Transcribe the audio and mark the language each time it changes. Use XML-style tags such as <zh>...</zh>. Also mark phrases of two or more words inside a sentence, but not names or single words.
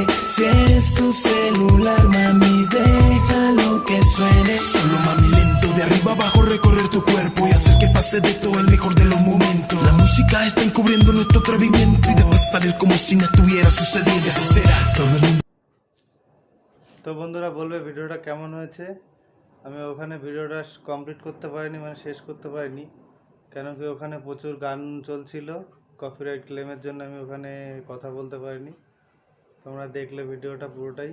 <es>Si es tu celular, mami, déjalo que suene. Solo mami lento, de arriba abajo recorrer tu cuerpo y hacer que pase de todo el mejor de los momentos. La música está encubriendo nuestro atrevimiento y después salir como si no estuviera sucediendo. Así será, todo el mundo.</es> <bn>তো বন্ধুরা বলবে ভিডিওটা কেমন হয়েছে। আমি ওখানে</bn> <en>video complete</en> <bn>করতে পারিনি, মানে শেষ করতে পারিনি, কেন কি ওখানে প্রচুর গান চলছিল,</bn> <en>copyright claim</en> <bn>জন্য আমি ওখানে কথা বলতে পারিনি। তোমরা দেখলে ভিডিওটা পুরোটাই।</bn>